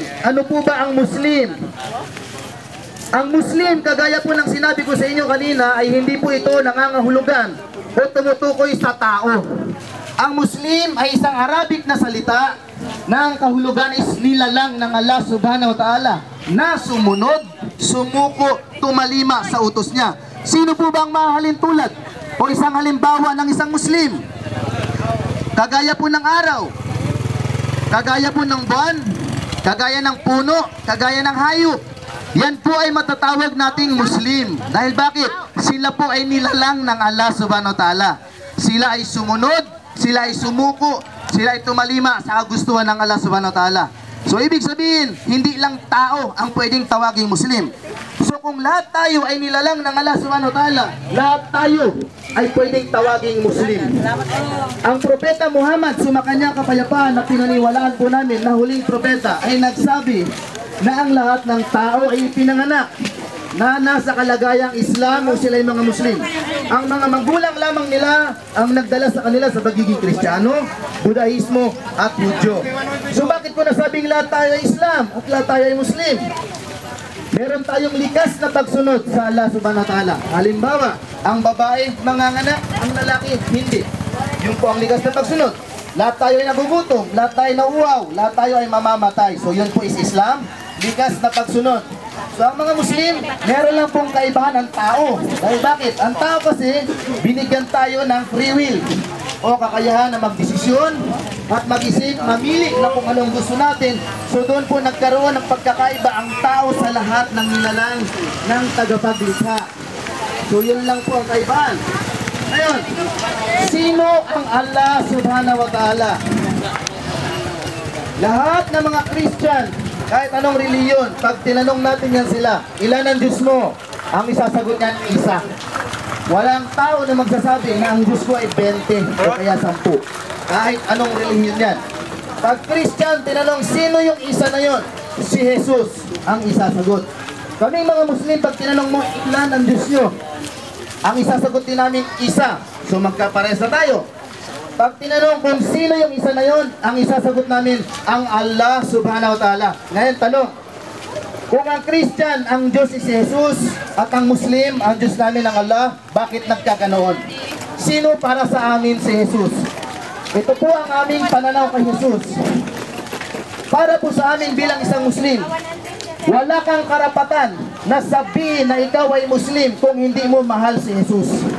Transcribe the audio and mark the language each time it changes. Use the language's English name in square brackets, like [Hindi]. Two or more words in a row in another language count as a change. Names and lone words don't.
[Filipino] Ano po ba ang Muslim? Ang Muslim, kagaya po ng sinabi ko sa inyo kanina, ay hindi po ito nangangahulugan o tumutukoy sa tao. Ang Muslim ay isang Arabic na salita na ang kahulugan is nilalang ng Allah [Arabic] سبحانه وتعالى [Filipino] na sumunod, sumuko, tumalima sa utos niya. Sino po ba ang mahalin tulad o isang halimbawa ng isang Muslim? Kagaya po ng araw, kagaya po ng buwan, kagaya ng puno, kagaya ng hayop. Yan po ay matatawag nating Muslim. Dahil bakit? Sila po ay nilalang ng Allah [Arabic] سبحانه وتعالى. [Filipino] Sila ay sumunod, sila ay sumuko, sila ay tumalima sa kagustuhan ng Allah [Arabic] سبحانه وتعالى. [Filipino] So ibig sabihin, hindi lang tao ang pwedeng tawaging Muslim. So kung lahat tayo ay nilalang ng Allah [Arabic] سبحانه وتعالى, [Filipino] lahat tayo ay pwedeng tawaging Muslim. Ang propeta Muhammad, sumakanya kapayapaan na pinaniwalaan po namin na huling propeta, ay nagsabi na ang lahat ng tao ay pinanganak na nasa kalagayang Islam o sila'y mga Muslim. Ang mga magulang lamang nila ang nagdala sa kanila sa pagiging Kristiyano, Budahismo at Hudyo. So bakit ko nasabing lahat tayo ay Islam at lahat tayo ay Muslim? Meron tayong likas na pagsunod sa Allah [Arabic] سبحانه وتعالى. [Filipino] Halimbawa, ang babae manganganak, ang lalaki hindi. Yun po ang likas na pagsunod. Lahat tayo ay nagugutom, lahat tayo ay nauuhaw, lahat tayo ay mamamatay. So yun po is Islam, likas na pagsunod. So ang mga Muslim, meron lang pong kaibahan ang tao. Dahil bakit? Ang tao kasi, binigyan tayo ng [English] free will [Filipino] o kakayahan na magdesisyon at mag-isip, mamili na kung anong gusto natin. So doon po nagkaroon ng pagkakaiba ang tao sa lahat ng nilalang ng tagapaglikha. So yun lang po ang kaibahan. Ngayon, sino ang Allah [Arabic] سبحانه وتعالى? [Filipino] Lahat ng mga Christian, kahit anong reliyon, pag tinanong natin yan sila, ilan ang Diyos mo? Ang isasagot niyan, isa. Walang tao na magsasabi na ang Diyos ko ay 20 o kaya 10. Kahit anong relihiyon yan. Pag Christian, tinanong sino yung isa na yon? Si Jesus ang isasagot. Kaming mga Muslim, pag tinanong mo ilan ang Diyos nyo, ang isasagot din namin isa. So magkaparesa tayo. Pag tinanong kung sino yung isa na yon, ang isasagot namin ang Allah [Arabic] سبحانه وتعالى. [Filipino] Ngayon tanong, kung ang Christian, ang Diyos si Jesus, at ang Muslim, ang Diyos namin ang Allah, bakit nagkakanoon? Sino para sa amin si Jesus? Ito po ang aming pananaw kay Jesus. Para po sa amin bilang isang Muslim, wala kang karapatan na sabihin na ikaw ay Muslim kung hindi mo mahal si Jesus.